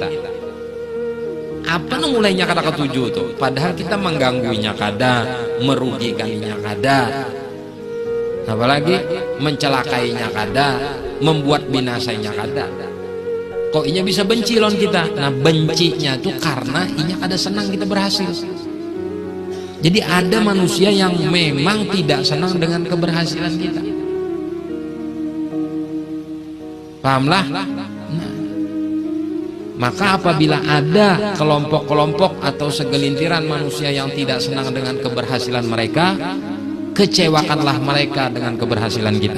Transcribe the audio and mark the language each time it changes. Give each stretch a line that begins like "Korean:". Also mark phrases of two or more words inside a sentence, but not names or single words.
Banjar: Apa nang mulainya kada ketujuh tuh? Padahal kita menggangguinya kada, merugikannya kada, apalagi mencelakainya kada, membuat binasanya kada. Kok inya bisa benci lon kita? Nah, bencinya tuh karena inya kada senang kita berhasil.
Indonesian: Jadi ada manusia yang memang tidak senang dengan keberhasilan kita. Pahamlah? Nah, maka apabila ada kelompok-kelompok atau segelintiran manusia yang tidak senang dengan keberhasilan mereka, kecewakanlah mereka dengan keberhasilan kita.